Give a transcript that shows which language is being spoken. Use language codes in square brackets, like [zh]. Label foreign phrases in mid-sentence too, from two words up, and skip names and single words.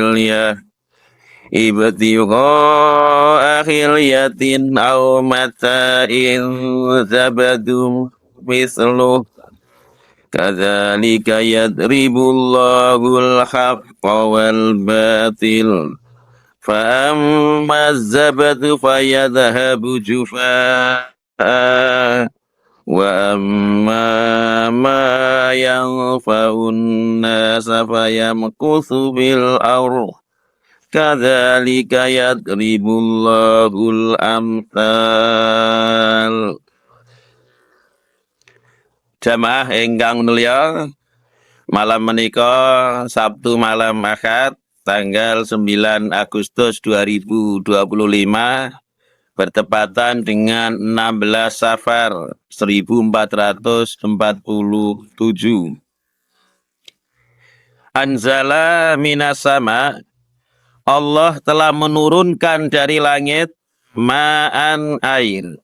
[ar] حلية أو متاع زبد مثله كذلك يضرب الله الحق والباطل فأما الزبد فيذهب جفاء وأما ما ينفع الناس فيمكث بالأرض كذلك يضرب الله الأمثال. [jv] Jamaah ingkang mulya, malam menika Sabtu malam Ahad tanggal 9 Agustus 2025 [id] bertepatan dengan [jv] 16 Safar 1447. [ar] أنزل من السماء, [id] Allah telah menurunkan dari langit ma'an air.